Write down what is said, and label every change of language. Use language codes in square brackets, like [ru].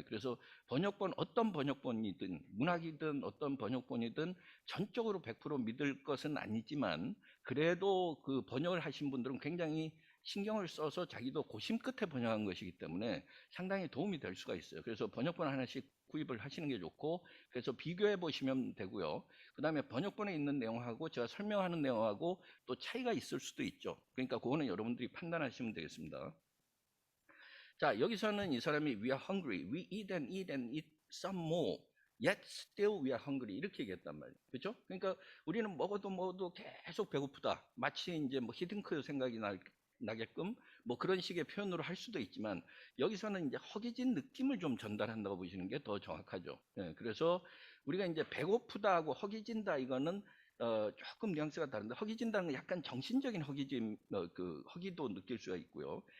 [ko] 예, 그래서 번역본, 어떤 번역본이든 문학이든 어떤 번역본이든 전적으로 100% 믿을 것은 아니지만, 그래도 그 번역을 하신 분들은 굉장히 신경을 써서 자기도 고심 끝에 번역한 것이기 때문에 상당히 도움이 될 수가 있어요. 그래서 번역본 하나씩 구입을 하시는 게 좋고, 그래서 비교해 보시면 되고요. 그 다음에 번역본에 있는 내용하고 제가 설명하는 내용하고 또 차이가 있을 수도 있죠. 그러니까 그거는 여러분들이 판단하시면 되겠습니다. 자, 여기서는 이 사람이 [en] we are hungry, we eat and eat some more, yet still we are hungry [ko] 이렇게 얘기했단 말이에요. 그렇죠? 그러니까 우리는 먹어도 계속 배고프다. 마치 이제 뭐 히딩크 생각이 나게끔 뭐 그런 식의 표현으로 할 수도 있지만, 여기서는 이제 허기진 느낌을 좀 전달한다고 보시는 게 더 정확하죠. 예, 그래서 우리가 이제 배고프다하고 허기진다 이거는 조금 뉘앙스가 다른데, 허기진다는 건 약간 정신적인 허기짐, 그 허기도 느낄 수가 있고요.